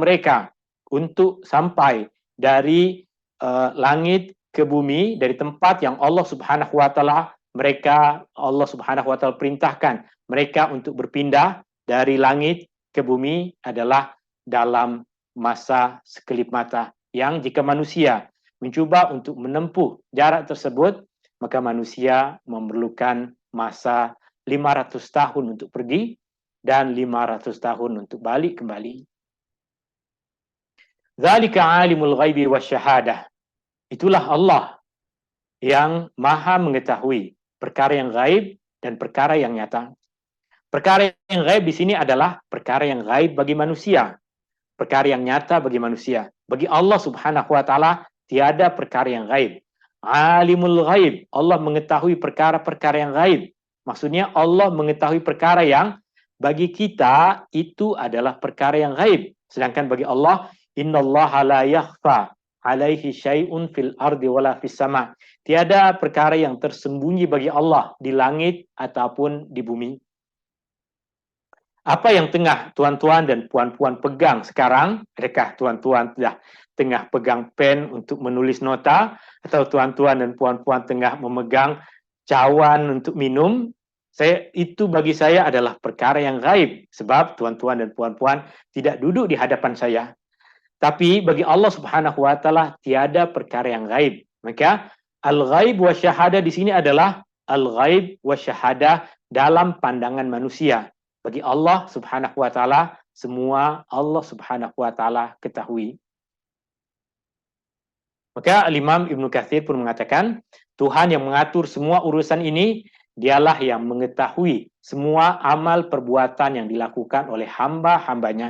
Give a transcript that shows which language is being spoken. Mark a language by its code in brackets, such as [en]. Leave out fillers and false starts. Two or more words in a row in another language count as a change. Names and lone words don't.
[ms] mereka untuk sampai dari langit ke bumi, dari tempat yang Allah [ar] سبحانه وتعالى [ms] Allah [ar] سبحانه وتعالى [ms] perintahkan mereka untuk berpindah dari langit ke bumi adalah dalam masa sekelip mata, yang jika manusia mencuba untuk menempuh jarak tersebut, maka manusia memerlukan masa 500 tahun untuk pergi dan 500 tahun untuk balik kembali. [ar] ذلك عالم الغيب والشهادة. [ms] Itulah Allah yang maha mengetahui perkara yang gaib dan perkara yang nyata. Perkara yang gaib di sini adalah perkara yang gaib bagi manusia, perkara yang nyata bagi manusia. Bagi Allah [ar] سبحانه وتعالى [ms] tiada perkara yang gaib. [ar] عالم الغيب, [ms] Allah mengetahui perkara-perkara yang gaib. Maksudnya Allah mengetahui perkara yang bagi kita itu adalah perkara yang gaib. Sedangkan bagi Allah, [ar] إن الله لا يخفى عليه شيء في الأرض ولا في السماء. [ms] Tiada perkara yang tersembunyi bagi Allah di langit ataupun di bumi. Apa yang tengah tuan-tuan dan puan-puan pegang sekarang? Adakah tuan-tuan sudah tengah pegang pen untuk menulis nota, atau tuan-tuan dan puan-puan tengah memegang cawan untuk minum? Itu bagi saya adalah perkara yang gaib, sebab tuan-tuan dan puan-puan tidak duduk di hadapan saya. Tapi bagi Allah [ar] سبحانه وتعالى [ms] tiada perkara yang gaib. Maka [ar] الغيب والشهادة [ms] di sini adalah [ar] الغيب والشهادة [ms] dalam pandangan manusia. Bagi Allah [ar] سبحانه وتعالى [ms] semua Allah [ar] سبحانه وتعالى [ms] ketahui. Maka Imam Ibnu Katsir pun mengatakan, Tuhan yang mengatur semua urusan ini, dialah yang mengetahui semua amal perbuatan yang dilakukan oleh hamba-hambanya.